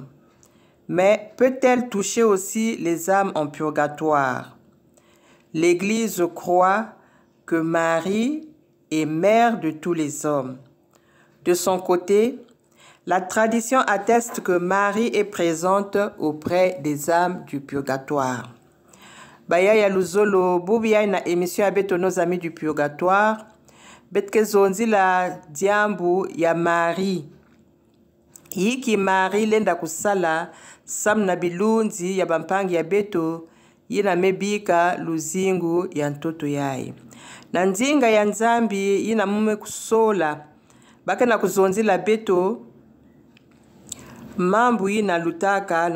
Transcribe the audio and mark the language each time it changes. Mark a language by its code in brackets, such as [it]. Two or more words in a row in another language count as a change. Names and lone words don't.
[fr] Mais peut-elle toucher aussi les âmes en purgatoire? L'Église croit que Marie est mère de tous les hommes. De son côté, la tradition atteste que Marie est présente auprès des âmes du purgatoire. [ktu] Baya ya luzolo bubi na émission abeto Nos amis du purgatoire betke zonzi la diambu ya Marie. Yiki Marie lenda kusala samna bilunzi ya bampangi ya beto yina mebika luzingu ya ntoto yaye. Na nzinga ya nzambi yina mume kusola baka na kuzonzila beto mambu yina lutaka